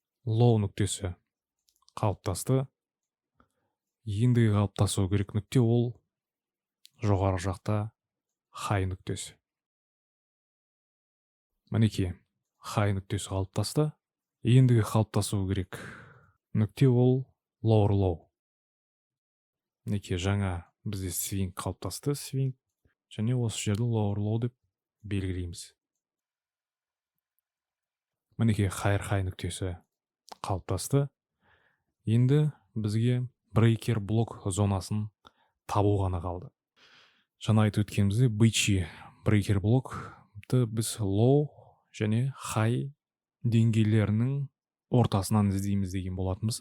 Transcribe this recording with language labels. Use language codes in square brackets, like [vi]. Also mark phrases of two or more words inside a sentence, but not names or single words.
[kk] low нүктесі қалыптасты. Ендігі қалыптасу керек нүкте ол жоғары жақта high нүктесі. Мінекей, high нүктесі қалыптасты. Ендігі қалыптасу керек нүкте ол [en] lower low. [kk] Мінекей, жаңа бізде swing қалыптасты, swing, және осы жерді [en] lower low [kk] деп белгілейміз. Мінекей, [en] higher high [kk] нүктесі қалыптасты. Енді бізге брейкер блок зонасын табу ғана қалды. Жаңа айтып өткенімізде бычий брейкер блокты біз low және high деңгейлерінің ортасынан іздейміз деген болатынбыз.